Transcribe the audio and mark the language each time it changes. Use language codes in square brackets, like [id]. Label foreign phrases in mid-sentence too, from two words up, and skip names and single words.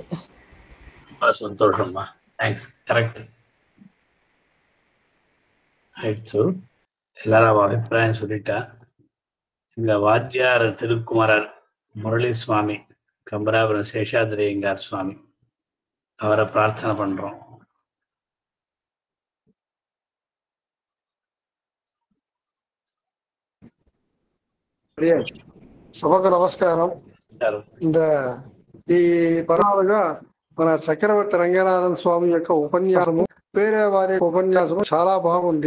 [ta] சந்தோஷமா, தேங்க்ஸ். கரெக்ட். ஆயிடுச்சு, எல்லாரும் அபிப்பிராயம் சொல்லிட்டா. இந்த வாத்தியார் திருக்குமரர் முரளி சுவாமி, கம்பராபுரம் சேஷாதிரியங்கார் சுவாமி, அவரை பிரார்த்தனை பண்றோம். [te] సభకు నమస్కారం. ఈ పరాలుగా మన చక్రవర్తి రంగనాథన్ స్వామి యొక్క ఉపన్యాసము, వేరే వారి ఉపన్యాసము చాలా బాగుంది.